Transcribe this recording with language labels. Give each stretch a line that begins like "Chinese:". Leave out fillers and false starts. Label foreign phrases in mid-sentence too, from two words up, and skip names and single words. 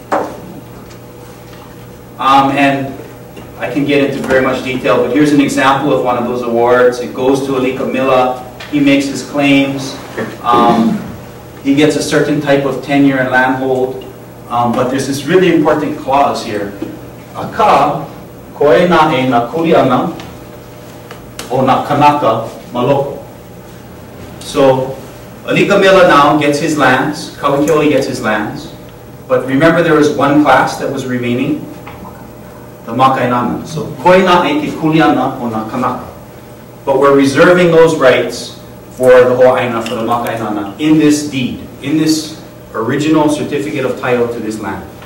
English: And I can get into very much detail, but here's an example of one of those awards. It goes to Alika Mila. He makes his claims. He gets a certain type of tenure and landhold. But there's this really important clause here.
Hawaiian: Aka koe nae na kuleana o na kanaka maloko.
English: So Alikamila now gets his lands, Kauikeoli gets his lands, but remember there was one class that was remaining, the Makainana.
Hawaiian: So koe nae ke kuleana o na kanaka.
English: But we're reserving those rights for the Ho'aina, for the Makainana, in this deed, in this original certificate of title to this land.